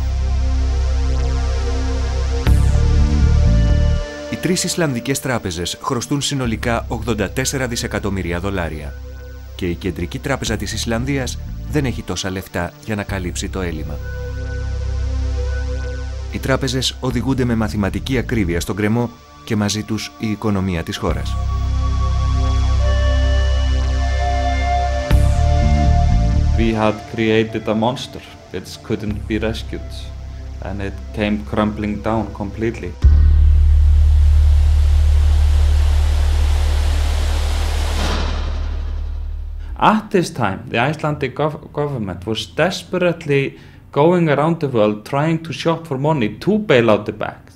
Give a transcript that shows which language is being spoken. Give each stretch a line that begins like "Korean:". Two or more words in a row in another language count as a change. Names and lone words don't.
Greek: Οι τρεις Ισλανδικές τράπεζες χρωστούν συνολικά $84 δισεκατομμύρια και η κεντρική τράπεζα της Ισλανδίας δεν έχει τόσα λεφτά για να καλύψει το έλλειμμα. Οι τράπεζες οδηγούνται με μαθηματική ακρίβεια στον γκρεμό και μαζί τους η οικονομία της χώρας.
English: We had created a monster which couldn't be rescued, and it came crumbling down completely. At this time, the Icelandic government was desperately going around the world trying to shop for money to bail out the banks.